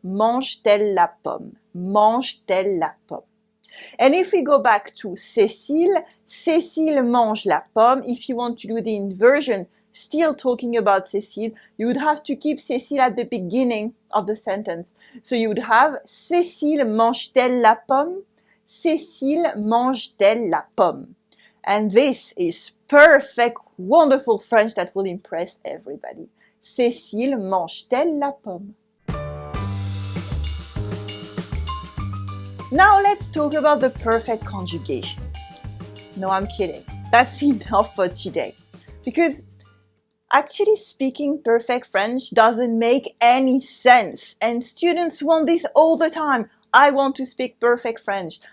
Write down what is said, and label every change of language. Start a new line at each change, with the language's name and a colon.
French: Mange-t-elle la pomme? Mange-t-elle la pomme?
English: And if we go back to Cécile,
French: Cécile mange la pomme.
English: If you want to do the inversion, still talking about Cécile, you would have to keep Cécile at the beginning of the sentence. So you would have
French: Cécile mange-t-elle la pomme? Cécile mange-t-elle la pomme?
English: And this is perfect, wonderful French that will impress everybody.
French: Cécile mange-t-elle la pomme?
English: Now let's talk about the perfect conjugation. No, I'm kidding. That's enough for today. Because actually speaking perfect French doesn't make any sense. And students want this all the time. I want to speak perfect French.